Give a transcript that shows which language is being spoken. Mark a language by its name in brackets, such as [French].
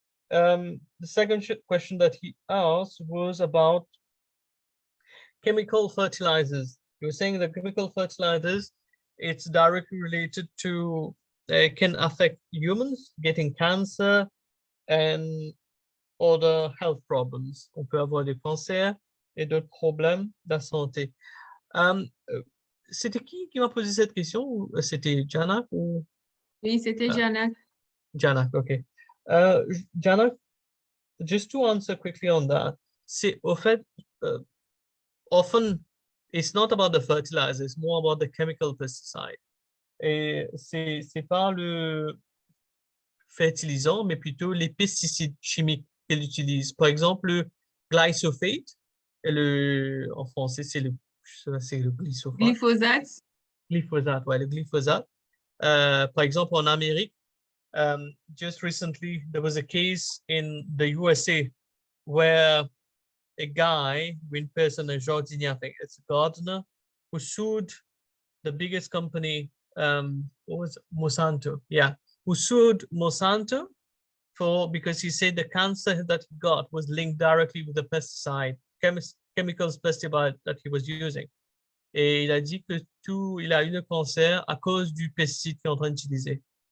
[English] The second question that he asked was about chemical fertilizers. You were saying that chemical fertilizers, it's directly related to, can affect humans getting cancer and other health problems. [French] On peut avoir des cancers et d'autres problèmes de la santé. C'était qui m'a posé cette question? C'était Janak ou? Oui, c'était Janak. Janak, okay. [English] Janak, just to answer quickly on that, [French] c'est au fait, [English] often it's not about the fertilizer, it's more about the chemical pesticide. [French] Et c'est pas le fertilisant, mais plutôt les pesticides chimiques qu'elle utilise. Par exemple, le glyphosate, et en français, c'est le glyphosate. Glyphosate. Glyphosate, ouais, le glyphosate. Par exemple, en Amérique, [English] just recently, there was a case in the USA where a guy, one person, a jardinier, I think it's a gardener, who sued the biggest company, what was it? Monsanto, yeah, who sued Monsanto because he said the cancer that he got was linked directly with the pesticide, chemicals pesticide that he was using. [French] Et il a dit que il a eu le cancer à cause du pesticide qu'il est en train d'utiliser.